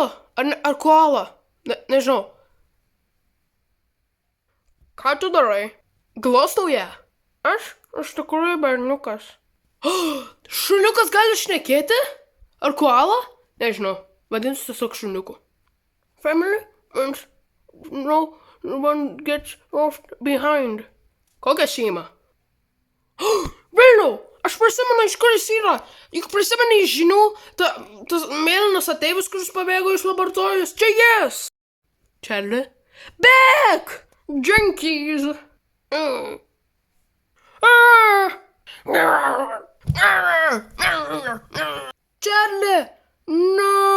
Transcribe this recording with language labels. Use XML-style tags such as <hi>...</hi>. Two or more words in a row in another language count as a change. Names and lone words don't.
<lt>Ar koala? Nežinau. Ką tu darai? Glostau ją. Aš tikrųjų berniukas. Šuniukas gali šnekėti? Ar koala? Nežinau. Vadinsiu tiesiog šuniuku.</lt> <en>Family and no one gets left behind.</en> <lt>Kokią šeimą? Vėliau, aš prisimenu, iš kur jis yra. Juk prisimeni iš žinių, tas mėlynas ateivis, kuris pabėgo iš laboratorijos. Čia jis. Čarli? Bėk!</lt> <en>Junkies! Čarli! No!</en>